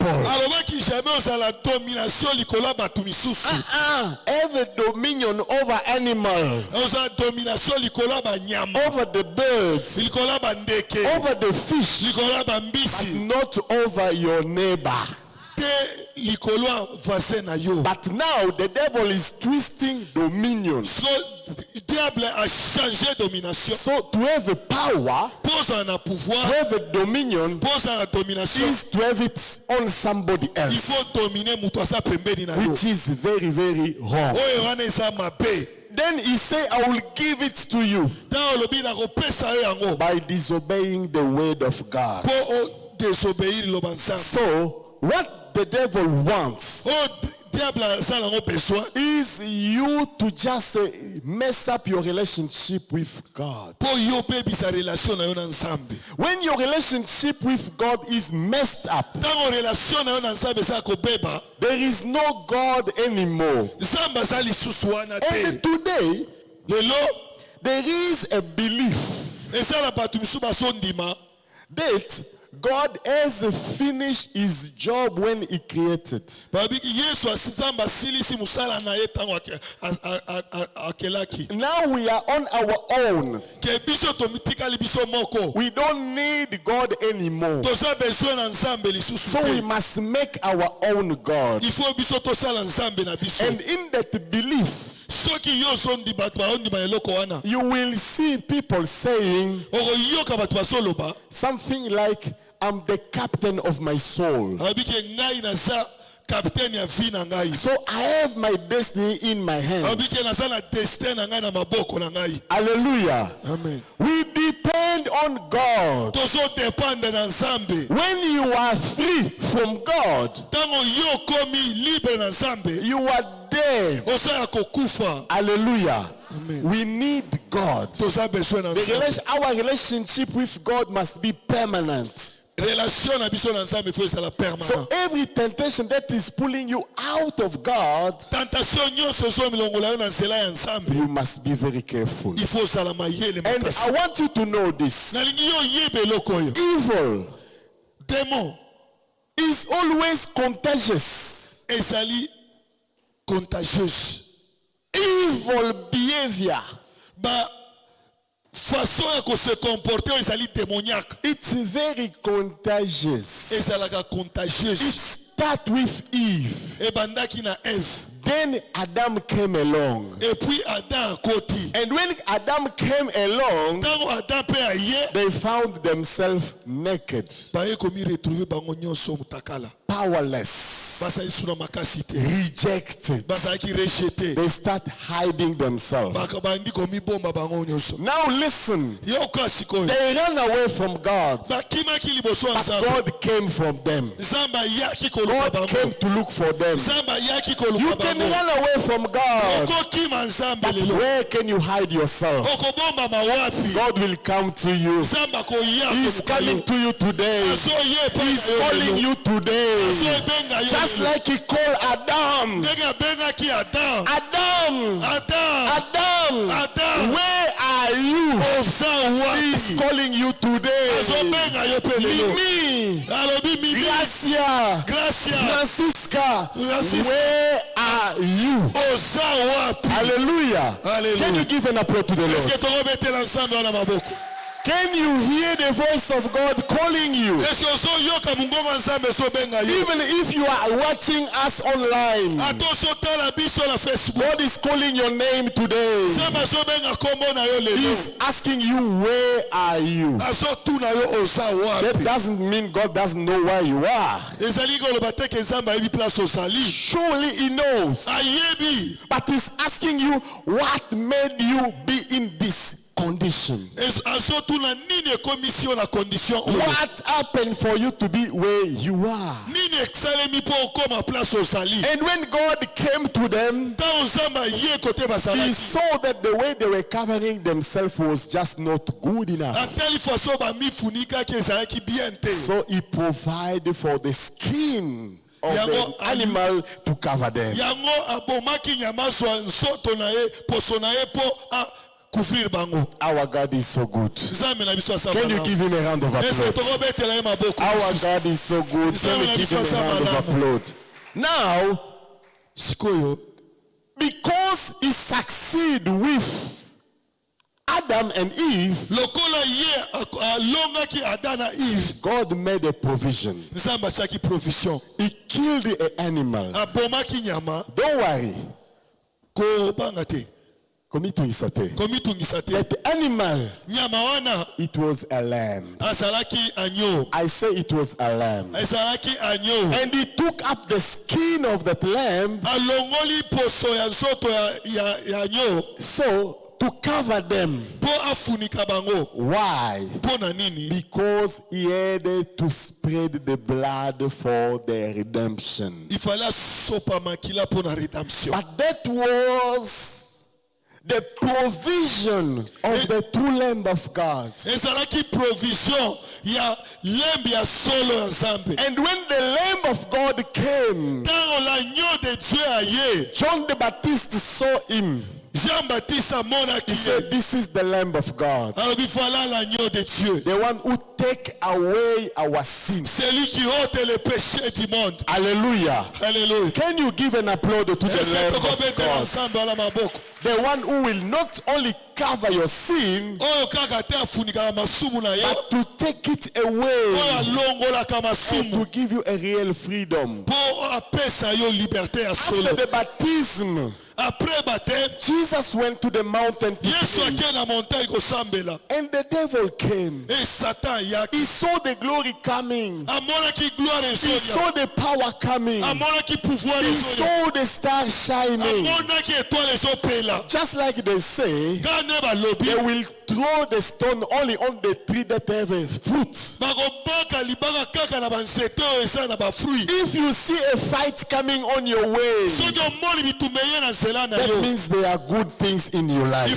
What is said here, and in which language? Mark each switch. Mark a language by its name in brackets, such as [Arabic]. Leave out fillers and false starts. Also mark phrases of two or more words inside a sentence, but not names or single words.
[Lingala] Alobaki jamais ozala domination likolo ya bato misusu. [English] Have a dominion over animal, [Lingala] Ozala domination likolo ya banyama. [English] over the birds, [Lingala] Likolo ya bandeke. [English] over the fish, [Lingala] Likolo ya [English] but [Lingala] bambisi. [English] not over your neighbor. [Lingala] Te likolo ya voisin na yo. [English] But now the devil is twisting dominion. [French] So diable a changé domination. [English] So to have a power, [Lingala] Pose na [English] to [Lingala] pouvoir. [English] have a dominion, [Lingala] Pose na domination. [English] is to have it on somebody [French] Il [English] else, [French] faut dominer [Lingala] mutu asa pembeni na yo. [English] which is very, very wrong. [Lingala] Oyo wana eza mabe. [English] Then he said, I will give it to you [Lingala] Ntango olobi na kopesa yo yango. [English] by disobeying the word of God. [Lingala] Po o désobéir loba Nzambe. [English] So what the devil wants [Lingala] Oyo diable asala yango besoin. [English] is you to just mess up your relationship with God. [Lingala] Po yo pe bisa relation na yo na Nzambe. [English] When your relationship with God is messed up, [Lingala] Ntango relation na yo na Nzambe eza kobeba, [English] there is no God anymore. [Lingala] Nzambe aza lisusu wana [English] And [Lingala] te. [English] today, [Lingala] Lelo [English] there is a belief [Lingala] eza na bato misusu bazondima [English] that God has finished his job when he created. [Lingala] babiki Yesu Nzambe asilisi musala na ye ntango akelaki. [English] Now we are on our own. [Lingala] Ke biso tomitikali biso moko. [English] We don't need God anymore. [Lingala] Toza besoin na Nzambe lisusu [English] So we [Lingala] te. [English] must make our own God. [French] Il faut [Lingala] biso tosala Nzambe na biso. [English] And in that belief, [Lingala] Soki yo zondi bato baondima eloko wana. [English] you will see people saying [Lingala] Okoyoka bato bazoloba. [English] something like, I'm the captain of my soul. [Lingala] Abiki ngai naza capitaine ya vie na ngai. [English] So I have my destiny in my hands. [Lingala] Abiki naza na destin na ngai na maboko na ngai. [English] Hallelujah. [Lingala] Amen. [English] We depend depend on God. [Lingala] tozodepanda na nzambe. [English] When you are free from God, [Lingala] Ntango yo komi libre na nzambe, [English] you are there. [Lingala] oza ya kokufa. [English] Hallelujah. [Lingala] Amen. [English] We need God. [Lingala] Toza besoin na nzambe. [English] Our relationship with God must be permanent. [Lingala] Relation na biso na nzambe faut ezala [English] So [Lingala] permanent. [English] every temptation that is pulling you out of God, [Lingala] Tentation nyonso ezomilongola yo na nzela ya nzambe, [English] you must be very careful. [Lingala] il faut ozala mayele [English] And [Lingala] makasi. [English] I want you to know this. [Lingala] Nalingi yo yeba eloko oyo. [English] Evil [Lingala] Démon [English] is always contagious. [Lingala] ezali contagieuse. [English] Evil behavior, [Lingala] Ba façon ya ko [French] se comporter [Lingala] oyo ezali démoniaque. [English] it's very contagious. [Lingala] Ezalaka [English] It [Lingala] contagieuse. [English] starts with Eve. [Lingala] Ebandaki na Eve. [English] Then Adam came along. [French] Et puis [Lingala] Adam akoti. [English] And when Adam came along, [Lingala] Ntango Adam pe aye, [English] they found themselves naked, [Lingala] baye komi retrouver bango nyonso mutakala. [English] powerless, [Lingala] Bazali suna makasi te. [English] rejected. [Lingala] Bazalaki rejeté. [English] They start hiding themselves. [Lingala] Bakabandi komi bomba bango nyonso. [English] Now listen, [Lingala] Yoka sikoyo. [English] they ran away from God, [Lingala] Bakimaki liboso ya [English] but [Lingala] Nzambe. [English] God came from them. [Lingala] Nzambe ayaki koluka [English] God came [Lingala] bango. [English] to look for them. [Lingala] Nzambe ayaki [English] You [Lingala] koluka [English] can [Lingala] bango. [English] run away from God, [Lingala] Okokima Nzambe [English] but [Lingala] lelo. [English] where can you hide yourself? [Lingala] Okobomba mawapi. [English] God will come to you. [Lingala] Nzambe akoya [English] He's [Lingala] koluka [English] coming [Lingala] yo. [English] to you today. [Lingala] Azoye pa [English] He's [Lingala] na yo [English] calling [Lingala] lelo. [English] you today. [Lingala] Azobenga yo [English] Just [Lingala] lelo. [English] like he called Adam. [Lingala] Ndenge abengaki Adam. [English] Adam, [Lingala] Adam. [English] Adam, [Lingala] Adam. [English] where are you? [Lingala] Oza [English] He's [Lingala] wapi. [English] calling you today. [Lingala] Azobenga yo pe lelo. [English] Mimi, [Lingala] Alobi Mimi. [English] Gracia, [Lingala] Gracia. [English] Francisca, [Lingala] Francisca. [English] where are you? [Lingala] Oza wapi. [English] Hallelujah. [Lingala] Hallelujah. [English] Can you give an applause to the [French] Est-ce que [English] Lord? [Lingala] tokobetela Nzambe wana maboko? [English] Can you hear the voice of God calling you? [French] Est-ce que [Lingala] ozoyoka mongongo ya Nzambe ezobenga yo? [English] Even if you are watching us online, [Lingala] Ata ozotala biso na Facebook. [English] God is calling your name today. [Lingala] Nzambe azobenga kombo na yo lelo. [English] He's asking you, where are you? [Lingala] Azotuna yo oza [English] That [Lingala] wapi. [English] doesn't mean God doesn't know where you are. [Lingala] Ezali koloba te ke Nzambe ayebi place ozali. [English] Surely he knows. [Lingala] Ayebi. [English] But he's asking you, what made you be in this condition? [Lingala] Azotuna nini ekomisi yo na condition oyo. [English] What happened for you to be where you are? [Lingala] Nini esalemi mpo okoma place ozali. [English] And when God came to them, [Lingala] Ntango Nzambe aye kote [English] he [Lingala] bazalaki. [English] saw that the way they were covering themselves was just not good enough. [Lingala] Atali faso bamifunikaki ezalaki bien te. [English] So he provided for the skin of the [Lingala] Yango- [English] animal to cover them. [Lingala] Yango abomaki nyama zwa nzoto na ye, poso na ye po couvrir bango. [English] Our God is so good. [Lingala] Nzambe na biso asala [English] Can you [Lingala] malamu. [English] give him a round of [French] Est-ce que [English] applause? [Lingala] tokobetela ye maboko? [English] Our God is so good. Can we give him a round of applause? Now, [Lingala] Sikoyo, [English] because he succeeded with Adam and Eve, [Lingala] lokola ye alongaki Adam na Eve, [English] God made a provision. [Lingala] Nzambe atiaki provision. [English] He killed an animal. [Lingala] Abomaki nyama, [English] Don't worry. [Lingala] kobanga te, Komitungisa te. komitungisa te. [English] But the animal, [Lingala] Nyama wana [English] it was a lamb. [Lingala] azalaki agneau, [English] I say it was a lamb. [Lingala] ezalaki agneau. [English] And he took up the skin of that lamb [Lingala] Alongoli poso ya nzoto ya agneau [English] so to cover them. [Lingala] po afunika bango. [English] Why? [Lingala] Po na nini? [English] Because he had to spread the blood for their redemption. [French] Il fallait [Lingala] asopa makila po na redemption. [English] But that was the provision of the true Lamb of God. [Lingala] Ezalaki provision ya lembi ya solo ya Nzambe. [English] And when the Lamb of God came, [Lingala] Ntango [French] l'agneau de Dieu [Lingala] aye, [English] John the Baptist saw him. [Lingala] Jean-Baptiste amonaki [English] He said, [Lingala] ye. [English] this is the Lamb of God, [Lingala] Alobi [French] voilà l'agneau de Dieu. [English] the one who take away our sins. [French] Celui qui ôte les péchés du monde. [English] Hallelujah. [Lingala] Alléluia. [English] Can you give an applause to the [French] Est-ce que [English] Lamb of [Lingala] tokobetela [English] God? [Lingala] Nzambe wana maboko? [English] The one who will not only cover your sin, [Lingala] Oyo kaka te afunikaka masumu na yo, [English] but to take it [Lingala] oyo [English] away [Lingala] alongolaka [English] and [Lingala] masumu [English] to give you a real freedom. [Lingala] po apesa yo liberté ya [English] After [Lingala] solo. [English] the baptism, [French] Après baptême, [English] Jesus went to the mountain to [Lingala] Yesu [English] pray, [Lingala] akei na montagne kosambela. [English] and the devil came. [Lingala] Et Satan ayaki. [English] He saw the glory coming. [Lingala] Amonaki gloire [English] He [Lingala] ezoya. [English] saw the power coming. [Lingala] Amonaki pouvoir [English] He [Lingala] ezoya. [English] saw the star shining. [Lingala] Amonaki étoile ezopela. [English] Just like they say, [Lingala] Nga [English] they will throw the stone only on the tree that have a fruit. If you see a fight coming on your way, that means there are good things in your life.